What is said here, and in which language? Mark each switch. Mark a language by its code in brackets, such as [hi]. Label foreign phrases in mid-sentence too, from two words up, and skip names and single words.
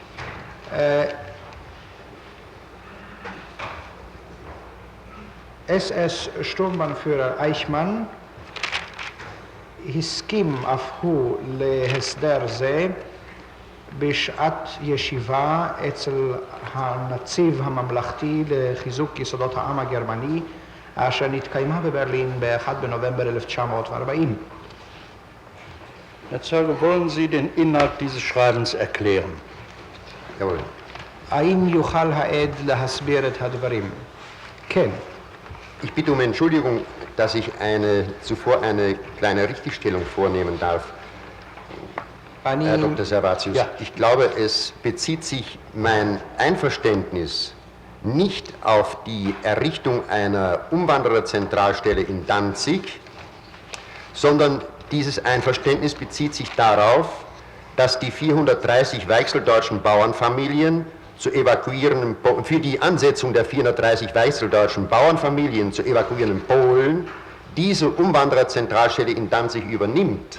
[de] SS Sturmbannführer [he] Eichmann הסכים אף הוא להסדר זה בשעת ישיבה אצל הנציב הממלכתי לחיזוק יסודות העם הגרמני, אשר נתקיימה בברלין ב-1 בנובמבר 1940. [de] Herr Zeuge, wollen Sie den Inhalt dieses Schreibens erklären? Jawohl. [he] האם יוכל העד להסביר את הדברים? כן. [de] Ich bitte um Entschuldigung, dass ich zuvor eine kleine Richtigstellung vornehmen darf. Herr Dr. Servatius, Ja. ich glaube, es bezieht sich mein Einverständnis nicht auf die Errichtung einer Umwandererzentralstelle in Danzig, sondern dieses Einverständnis bezieht sich darauf, dass die 430 weichseldeutschen Bauernfamilien zu evakuierenden, für die Ansetzung der 430 weichseldeutschen Bauernfamilien zu evakuierenden Polen diese Umwandererzentralstelle in Danzig übernimmt.